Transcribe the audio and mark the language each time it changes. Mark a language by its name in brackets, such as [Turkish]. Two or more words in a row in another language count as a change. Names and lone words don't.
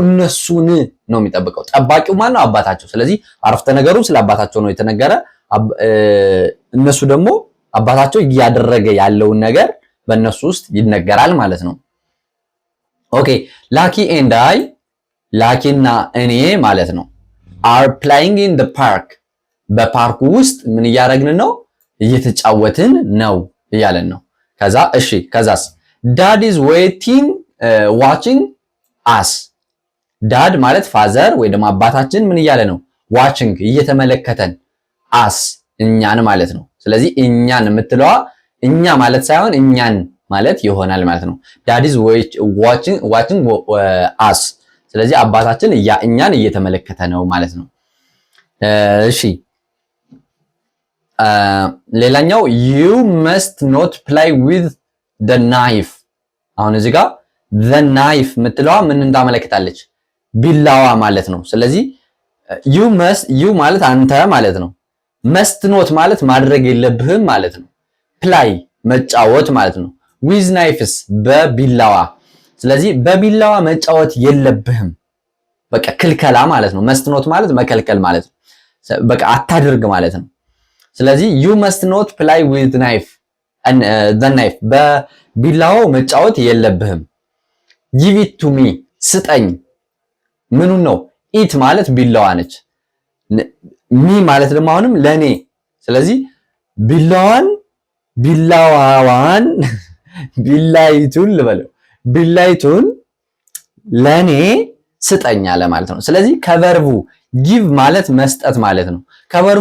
[Amharic] እነሱን ነው የሚጠብቀው። ጠባቂው ማን ነው? አባታቸው። ስለዚህ አረፍተ ነገሩ ስለ አባታቸው ነው የተነገረ። እነሱ ደግሞ አባታቸው እያደረገ ያለውን ነገር በእነሱ ውስጥ ይነገራል ማለት ነው። ኦኬ ላኪ [English] and I [Amharic] ላኪና እኔ ማለት ነው [English] are playing in the park [Amharic] በፓርኩ ውስጥ ምን እያደረግን ነው? እየተጫወትን ነው እያለን ነው። ከዛ እሺ ከዛስ [English] dad is watching us [Amharic] ዳድ ማለት ፋዘር ወይ ደግሞ አባታችን ምን እያለ ነው? watching እየተመለከተን us እኛን ማለት ነው። ስለዚህ እኛን የምትለዋ እኛ ማለት ሳይሆን እኛን ማለት ይሆናል ማለት ነው። [English] dad is watching us [Amharic] ስለዚህ አባታችን እኛን እየተመለከተ ነው ማለት ነው። እሺ ሌላኛው [English] you must not play with the knife [Amharic] አሁን እዚህ ጋር [English] the knife [Amharic] የምትለዋ ምን እንዳመለክታለች? ቢላዋ ማለት ነው። ስለዚህ you ማለት አንተ ማለት ነው። [English] must not [Amharic] ማለት ማድረግ የለብህም ማለት ነው። play መጫወት ማለት ነው። [English] with knives [Amharic] በቢላዋ ስለዚህ በቢላዋ መጫወት የለብህም በቃ ክልከላ ማለት ነው። [English] must not [Amharic] ማለት መከልከል ማለት ነው። በቃ አታድርግ ማለት ነው። ስለዚህ [English] you must not play with the knife [Amharic] በቢላዋው መጫወት የለብህም። [English] give it to me [Amharic] ስጠኝ ምኑን ነው? ኢት ማለት ቢላዋ ነች። ሚ ማለት ደግሞ አሁንም ለኔ። ስለዚህ ቢላዋዋን ቢላይቱን ልበለው ቢላይቱን ለኔ ስጠኝ አለ ማለት ነው። ስለዚህ ከቨርቡ ጊቭ ማለት መስጠት ማለት ነው። ከቨርቡ